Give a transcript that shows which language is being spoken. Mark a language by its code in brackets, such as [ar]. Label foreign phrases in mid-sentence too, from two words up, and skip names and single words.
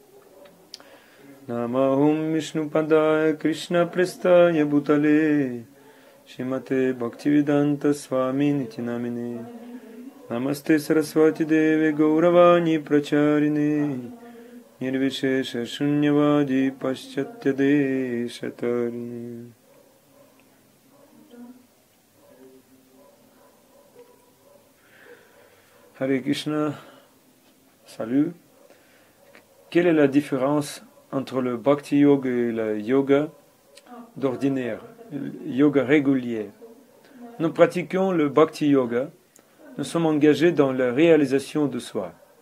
[sa] नम ॐ विष्णुपादाय कृष्णप्रेष्ठाय भूतले श्रीमते भक्तिवेदान्त स्वामिन् इति नामिने नमस्ते सारस्वते देवे गौरवाणी प्रचारिणे निर्विशेष शून्यवादि पाश्चात्य देशतारिणे. हरे कृष्ण, [fr] salut. Quelle est la différence entre le Bhakti Yoga et le yoga d'ordinaire, le yoga régulier? Nous pratiquons le Bhakti Yoga, nous sommes engagés dans la réalisation de soi.